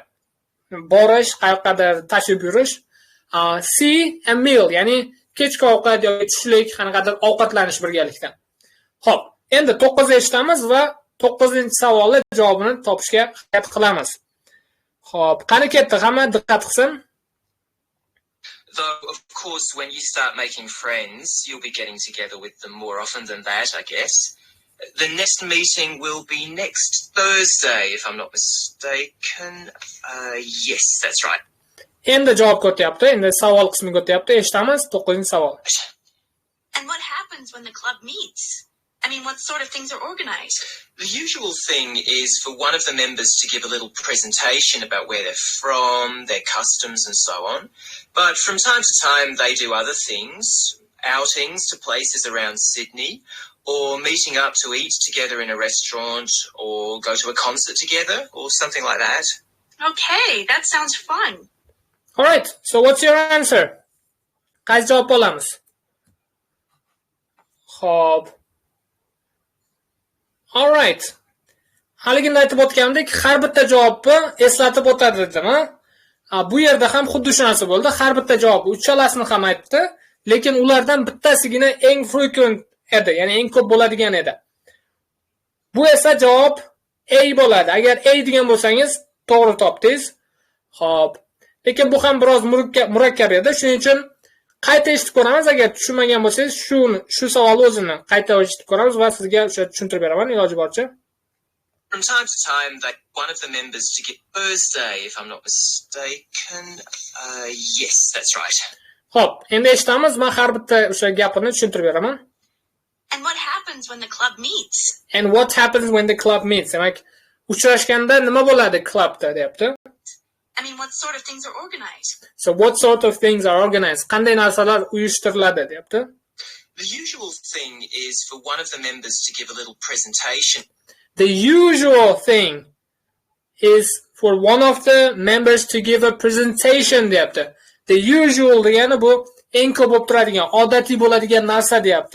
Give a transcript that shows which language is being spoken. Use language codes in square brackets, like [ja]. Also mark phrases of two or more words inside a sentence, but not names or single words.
[uz] Borish, qayoqqadir tashrif buyurish. C [en] a meal, [uz] ya'ni kechki ovqat yoki tushlik, qanaqadir ovqatlanish birgalikda. Xo'p, endi 9 eshitamiz va 9-savolning javobini topishga harakat qilamiz. Xo'p, qani ketdi, hamma diqqat qilsin. [en] Though, of course, when you start making friends, you'll be getting together with them more often than that, I guess. The next meeting will be next Thursday, if I'm not mistaken. Yes, that's right. [uz] Endi javob o'tyapti, endi savol qismiga o'tyapti. Eshitamiz 9-savol. [en] And what happens when the club meets? I mean, what sort of things are organized? The usual thing is for one of the members to give a little presentation about where they're from, their customs and so on. But from time to time they do other things, outings to places around Sydney, or meeting up to eat together in a restaurant, or go to a concert together, or something like that. Okay, that sounds fun. Alright, so what's your answer? [uz] Qaysi javob olamiz? Xo'p. [en] Alright. [uz] Haligini aytib o'tgandek, har bitta javobni eslatib o'tadi dedim, Bu yerda ham xuddi shu narsa bo'ldi. Har bitta javob uchalasini ham aytdi, lekin ulardan bittasigina eng frequent edi, ya'ni eng ko'p bo'ladigan edi. Bu esa javob A bo'ladi. Agar A degan bo'lsangiz, to'g'ri topdingiz. Xo'p. Lekin bu ham biroz murakkab edi. Shuning uchun qayta eshitib ko'ramiz. Agar tushunmagan bo'lsangiz, shu savol o'zini qayta eshitib ko'ramiz va sizga o'sha tushuntirib beraman iloji boricha. [en] From time to time, one of the members to give Thursday, if I'm not mistaken. Yes, that's right. [uz] Xo'p, endi eshitamiz. Men har bitta o'sha gapini tushuntirib beraman. [en] And what happens when the club meets? And what happens when the club meets? [uz] Demak, uchrashganda nima bo'ladi klubda, deyapti. [en] I mean, what sort of things are organized? So what sort of things are organized? [uz] Qanday narsalar uyushtiriladi, deyapti. [en] The usual thing is for one of the members to give a little presentation. The usual thing is for one of the members to give a presentation, deyapti. The usual [uz] degani bu eng ko'p bo'lib turadigan, odatiy bo'ladigan narsa, deyapti.